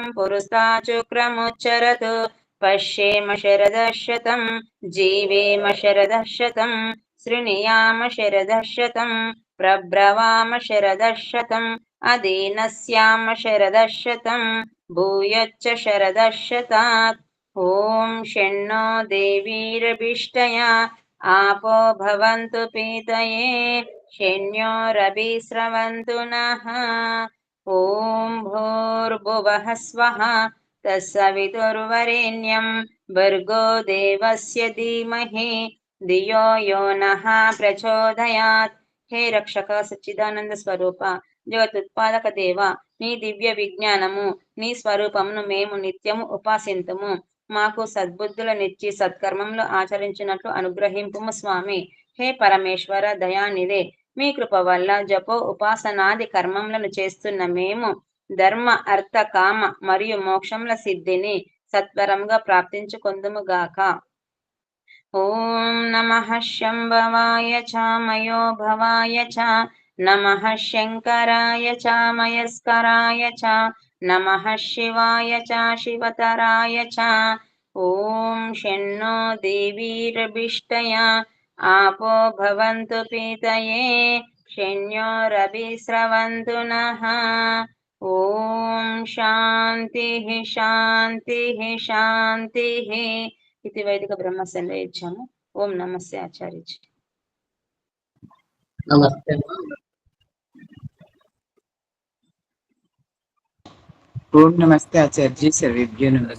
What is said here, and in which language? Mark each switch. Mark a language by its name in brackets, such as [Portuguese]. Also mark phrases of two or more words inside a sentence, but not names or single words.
[Sanskrit] పురస్తాచుక్రముచ్చరతు పశ్యేమ శరదశతం జీవేమ శరదశతం శృణుయామ శరదశతం ప్రబ్రవామ శరదశతం అదీనస్యామ శరదశతం భూయచ్చ శరదశతాత్ ఓం షణ్ణో దేవీరభిష్టయా आपो भवन्तु पीतये शन्योरभिस्रवन्तु नः ॐ भूर्भुवः स्वः तत्सवितुर्वरेण्यं भर्गो देवस्य धीमहि धियो यो नः प्रचोदयात् [Telugu] హే రక్షక సచ్చిదానంద స్వరూప జగతుత్పాదక దేవ నీ దివ్య విజ్ఞానము నీ స్వరూపమును మేము నిత్యము ఉపాసింతుము మాకు సద్బుద్ధులనిచ్చి సత్కర్మములు ఆచరించినట్లు అనుగ్రహింపుము స్వామి. హే పరమేశ్వర దయానిదే మీ కృప వల్ల జపో ఉపాసనాది కర్మములను చేస్తున్న మేము ధర్మ అర్థ కామ మరియు మోక్షముల సిద్ధిని సత్వరంగా ప్రాప్తించుకొందుముగాక. [Sanskrit] ఓం నమః శంభవాయ చ మయో భవాయ చ నమః శంకరాయ చ మయస్కరాయ చ నమః శివాయ చ శివతరాయ చ. ఓం షణ్ణో దేవీరభిష్టయా आपो भवन्तु पीतये शन्योरभिस्रवन्तु नः. ఓం శాంతిః శాంతిః శాంతిః. [Telugu] ఇది వైదిక బ్రహ్మ సందేశము. ఓం నమస్తే ఆచార్యజీ. నమస్తే. ఓం నమస్తే ఆచార్యజీ. [Sanskrit] సర్వేభ్యో నమః.